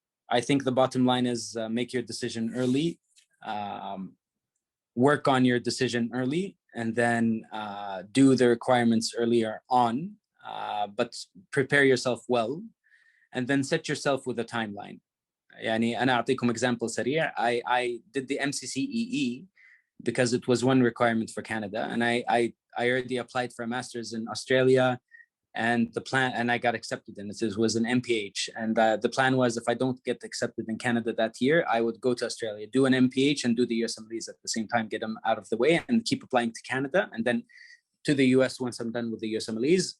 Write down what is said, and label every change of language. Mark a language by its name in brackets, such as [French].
[English] I think the bottom line is make your decision early, work on your decision early, and then do the requirements earlier on, but prepare yourself well, and then set yourself with a timeline. [Arabic] يعني أنا أعطيكم example سريع. [English] I did the MCCEE because it was one requirement for Canada, and I already applied for a master's in Australia, and I got accepted, and it was an MPH, and the plan was, if I don't get accepted in Canada that year, I would go to Australia, do an MPH, and do the USMLEs at the same time, get them out of the way, and keep applying to Canada, and then to the US once I'm done with the USMLEs.